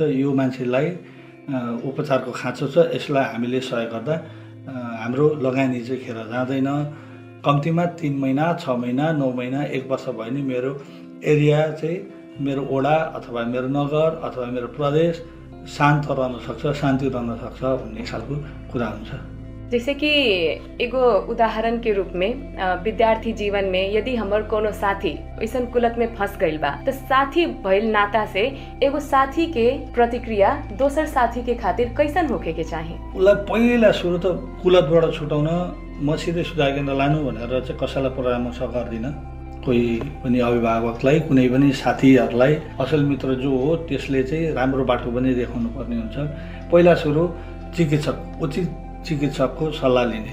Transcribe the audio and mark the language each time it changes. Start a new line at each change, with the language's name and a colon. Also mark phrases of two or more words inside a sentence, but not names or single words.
Nepali: यो मान्छेलाई उपचारको खाँचो छ, यसलाई हामीले सहयोग गर्दा हाम्रो लगानी चाहिँ खेर जाँदैन। कम्तीमा 3 महिना, 6 महिना, 9 महिना, 1 वर्ष भयो नि मेरो एरिया चाहिँ, मेरो वडा अथवा मेरो नगर अथवा मेरो प्रदेश शान्त रहन सक्छ, शान्ति रहन सक्छ भन्ने खालको कुरा हुन्छ।
Bhojpuri: जैसे कि एगो उदाहरण के रूप में विद्यार्थी जीवन में यदि हमर कोनो साथी ऐसन कुलत में फंस गइल बा तो साथी भइल नाता से एगो साथी के प्रतिक्रिया दोसर साथी के खातिर कैसन होके के चाही?
Nepali: उसलाई पहिला सुरु त कुलतबाट छुटाउन म सिधै सुधार केन्द्र लानु भनेर चाहिँ कसैलाई परामर्श गर्दिनँ। कोही पनि अभिभावकलाई, कुनै पनि साथीहरूलाई असल मित्र जो हो त्यसले चाहिँ राम्रो बाटो पनि देखाउनु पर्ने हुन्छ। पहिला सुरु चिकित्सक, उचित चिकित्सकको सल्लाह लिने।